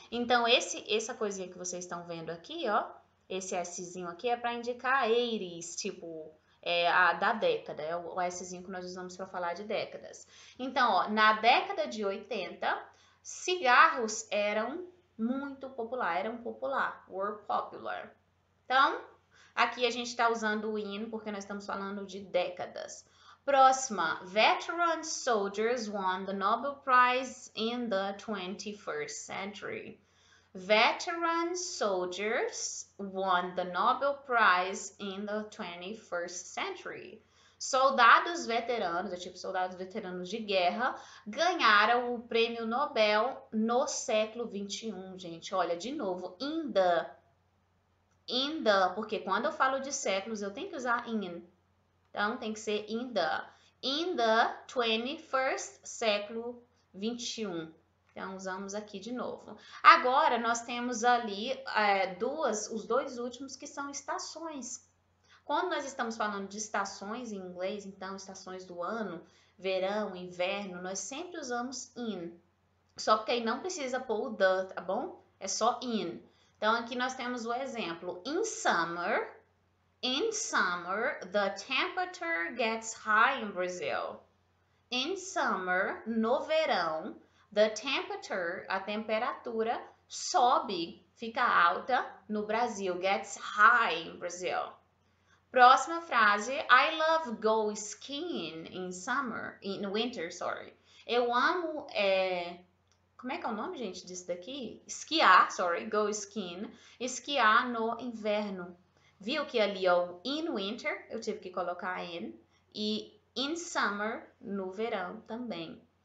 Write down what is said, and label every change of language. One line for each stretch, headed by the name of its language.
Portuguese: Então, essa coisinha que vocês estão vendo aqui, ó, esse Szinho aqui é para indicar 80s, tipo, da década, é o Szinho que nós usamos para falar de décadas. Então, ó, na década de 80, cigarros eram muito popular, were popular. Então, aqui a gente está usando o in porque nós estamos falando de décadas.
English: Próxima, veteran soldiers won the Nobel Prize in the 21st century. Veteran soldiers won the Nobel Prize in the 21st century.
Portuguese: Soldados veteranos, é tipo soldados veteranos de guerra, ganharam o prêmio Nobel no século 21, gente. Olha, de novo, in the, porque quando eu falo de séculos, eu tenho que usar in. Então, tem que ser in the 21st, século 21. Então, usamos aqui de novo. Agora, nós temos ali os dois últimos que são estações. Quando nós estamos falando de estações em inglês, então, estações do ano, verão, inverno, nós sempre usamos in. Só porque aí não precisa pôr o the, tá bom? É só in. Então, aqui nós temos o exemplo.
English: In summer, the temperature gets high in Brazil. In summer,
Portuguese: no verão,
English: the temperature,
Portuguese: a temperatura, sobe, fica alta no Brasil.
English: Gets high in Brazil.
Portuguese: Próxima frase.
English: I love go skiing in winter, sorry.
Portuguese: Eu amo, como é que é o nome, gente, disso daqui? Esquiar,
English: go skiing.
Portuguese: Esquiar no inverno. Viu que ali, ó,
English: in winter,
Portuguese: eu tive que colocar in, e in summer, no verão também.